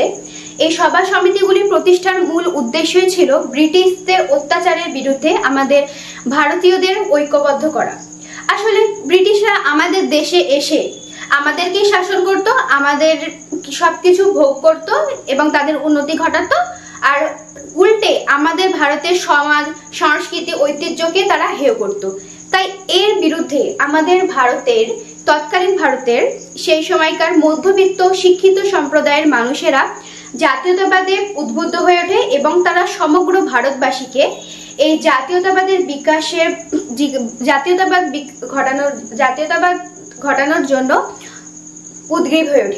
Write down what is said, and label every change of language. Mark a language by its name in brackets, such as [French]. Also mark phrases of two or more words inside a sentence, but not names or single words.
[Bangla] এই সভা সমিতিগুলির প্রতিষ্ঠার মূল উদ্দেশ্য ছিল ব্রিটিশদের অত্যাচারের বিরুদ্ধে আমাদের ভারতীয়দের ঐক্যবদ্ধ করা। আসলে ব্রিটিশরা আমাদের দেশে এসে আমাদেরকেই শাসন করত, আমাদের সবকিছু ভোগ করত এবং তাদের উন্নতি ঘটাত, আর উল্টে আমাদের ভারতের সমাজ সংস্কৃতি ঐতিহ্যকে তারা হেয় করত। তাই এর বিরুদ্ধে আমাদের ভারতের তৎকালীন ভারতের সেই সময়কার মধ্যবিত্ত শিক্ষিত সম্প্রদায়ের মানুষেরা জাতীয়তাবাদে উদ্বুদ্ধ হয়ে ওঠে এবং তারা সমগ্র ভারতবাসীকে এই জাতীয়তাবাদের বিকাশের জাতীয়তাবাদ ঘটানোর জন্য উদ্গ্রীব হয়ে ওঠে।